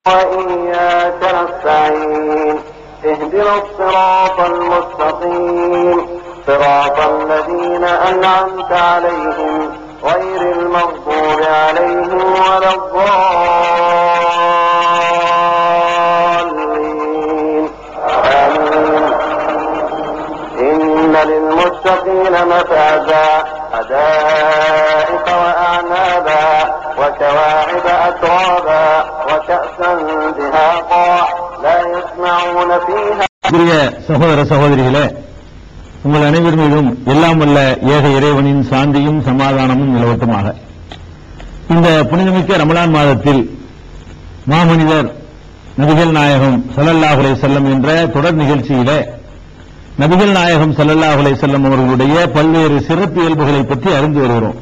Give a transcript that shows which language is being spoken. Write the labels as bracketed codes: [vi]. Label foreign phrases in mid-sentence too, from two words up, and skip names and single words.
[ar] وإياك نستعين اهدنا الصراط المستقيم صراط الذين أنعمت عليهم غير المغضوب عليهم ولا الضالين آمين. إن للمتقين مفازا حدائق وأعنابا وكواعب أترابا وكأسا دهاقا لا يسمعون فيها. [ta] சகோதர சகோதரிகளே, உங்கள் அனைவர் மீதும் எல்லாம் வல்ல ஏக இறைவனின் சாந்தியும் சமாதானமும் நிலவட்டுமாக. இந்த புனிதமிக்க ரமலான் மாதத்தில் மாமனிதர் நபிகள் நாயகம் [ar] صلى الله عليه وسلم [ta] என்ற தொடர் நிகழ்ச்சியிலே நபிகள் நாயகம் [ar] صلى الله عليه وسلم [ta] அவர்களுடைய பல்வேறு சிறப்பு இயல்புகளை பற்றி அறிந்து வருகிறோம்.